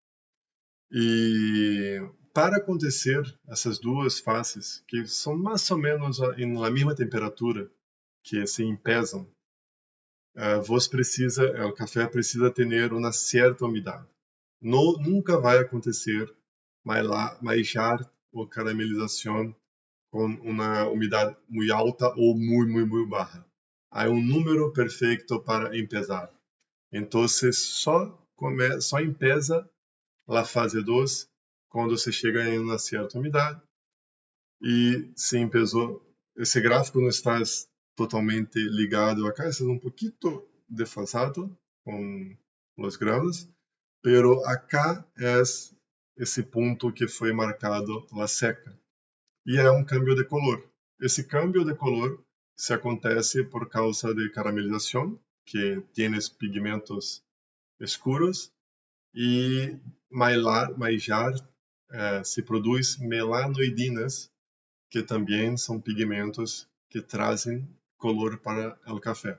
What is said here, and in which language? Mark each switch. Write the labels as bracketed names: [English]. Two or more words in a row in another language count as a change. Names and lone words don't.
[Portuguese] E para acontecer essas duas fases, que são mais ou menos na mesma temperatura, que se empezam, o café precisa ter uma certa umidade. Nunca vai acontecer [Spanish] maillar o caramelización con una humedad muy alta o muy, muy, muy baja. Hay un número perfecto para empezar. [Portuguese] Entonces, só empieza a fase 2 quando você chega em uma certa umidade. E se empezou, esse gráfico não está totalmente ligado acá, está um pouquinho desfasado com os graus, [Spanish] pero acá [Portuguese] é esse ponto que foi marcado [Spanish] la seca. [Portuguese] E é um câmbio de color. Esse câmbio de color se acontece por causa de caramelização, que tem pigmentos escuros, e maillar se produz melanoidinas, que também são pigmentos que trazem color para o café.